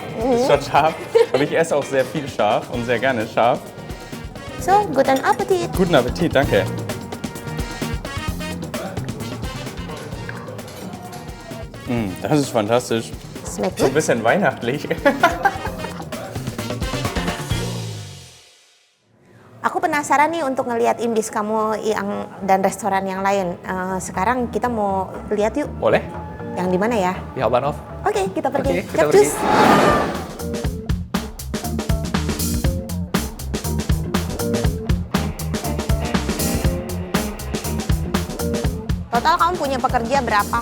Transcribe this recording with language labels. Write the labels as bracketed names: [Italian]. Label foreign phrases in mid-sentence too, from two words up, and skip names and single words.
[German] Ist schon scharf. Aber ich esse auch sehr viel scharf und sehr gerne scharf. So, guten Appetit. Guten Appetit, danke. Das ist fantastisch. Schmeckt So ein gut? bisschen weihnachtlich. [Indonesian] Aku penasaran nih untuk ngelihat imbis kamu dan restoran yang lain. Sekarang kita mau lihat yuk Boleh? yang di mana ya? Di Habanov. Oke, kita pergi. Oke, kita Capcus. Total kamu punya pekerja berapa?